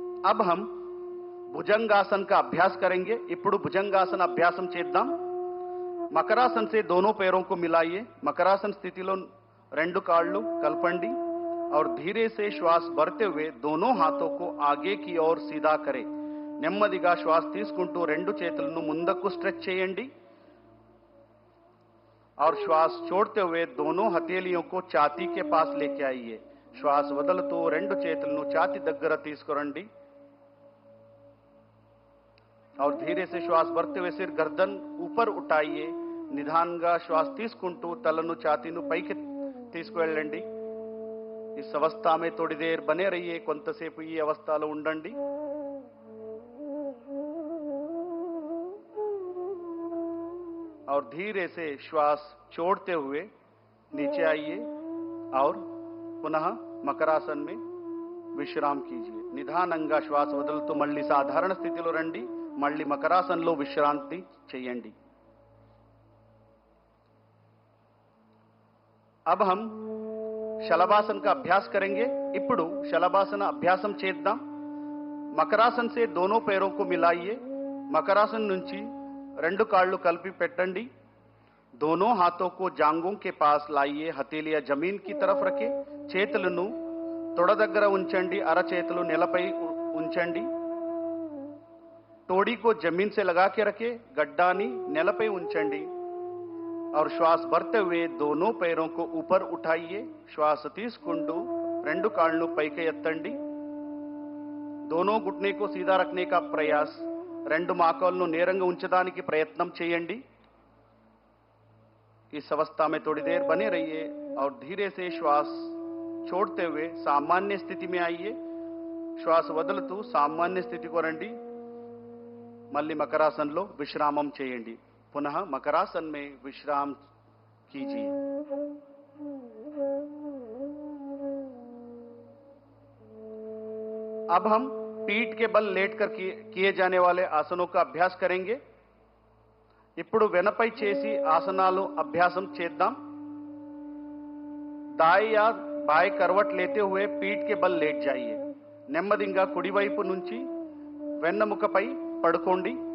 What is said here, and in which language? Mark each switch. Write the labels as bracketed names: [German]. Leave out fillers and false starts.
[Hindi] अब हम भुजंगासन का अभ्यास करेंगे. [Telugu] ఇప్పుడు భుజంగాసన అభ్యాసం చేద్దాం. [Hindi] మకరాసన్ से दोनों पैरों को मिलाइए. [Telugu] మకరాసన స్థితిలో రెండు కాళ్ళు కలపండి [Hindi] और धीरे से श्वास भरते हुए दोनों हाथों को आगे की ओर सीधा करें. [Telugu] నెమ్మదిగా శ్వాస తీసుకుంటూ రెండు చేతులను ముందుకు స్ట్రెచ్ చేయండి. [Hindi] और श्वास छोड़ते हुए दोनों हथेलियों को छाती के पास लेके आइए. [Telugu] श्वास వదులుతూ రెండు చేతులను ఛాతీ దగ్గర తీసుకురండి. [Hindi] और धीरे से श्वास भरते हुए सिर गर्दन ऊपर उठाइए. [Telugu] నిదానంగా శ్వాస తీసుకుంటూ తలను ఛాతీను పైకి తీసుకువెళ్ళండి. [Hindi] इस अवस्था में थोड़ी देर बने रहिए. [Telugu] కొంతసేపు ఈ అవస్థలో ఉండండి. [Hindi] और धीरे से श्वास छोड़ते हुए नीचे आइए और पुनः मकरासन में विश्राम कीजिए. [Telugu] నిదానంగా శ్వాస వదులుతూ మళ్ళీ సాధారణ స్థితిలో రండి. మళ్ళీ మకరాసన్లో విశ్రాంతి చేయండి. [Hindi] अब हम शलभासन का अभ्यास करेंगे. [Telugu] ఇప్పుడు शलभासन అభ్యాసం చేద్దాం. [Hindi] మకరాసన్ से दोनों पैरों को मिलाइए. [Telugu] మకరాసన్ నుంచి రెండు కాళ్ళు కలిపి పెట్టండి. [Hindi] दोनों हाथों को जांघों के पास लाइए. हथेलियां जमीन की तरफ रखें. [Telugu] చేతులను తొడ దగ్గర ఉంచండి. అరచేతులు నేలపై ఉంచండి. [Hindi] तोड़ी को जमीन से लगा के रखें. [Telugu] गड्डानी నేలపై ఉంచండి. [Hindi] और श्वास भरते हुए दोनों पैरों को ऊपर उठाइए. [Telugu] श्वास తీసుకుంటూ రెండు కాళ్ళను పైకి ఎత్తండి. [Hindi] दोनों घुटने को सीधा रखने का प्रयास. [Telugu] రెండు మోకాళ్ళను నేరంగా ఉంచడానికి ప్రయత్నం చేయండి. [Hindi] इस अवस्था में थोड़ी देर बने रहिए और धीरे से श्वास छोड़ते हुए सामान्य स्थिति में आइए. [Telugu] श्वास వదులుతూ సామాన్య స్థితికి రండి. మళ్ళీ మకరాసన్లో విశ్రామం చేయండి. [Hindi] पुनः मकरासन में विश्राम कीजिए. अब हम पीठ के बल लेटकर किए जाने वाले आसनों का अभ्यास करेंगे. [Telugu] ఇప్పుడు వెనపై చేసి ఆసనాలు అభ్యాసం చేద్దాం. [Hindi] दाएं या बाएं करवट लेते हुए पीठ के बल लेट जाइए. [Telugu] నెమ్మదిగా కుడివైపు నుంచి వెన్నెముకపై పడుకోండి.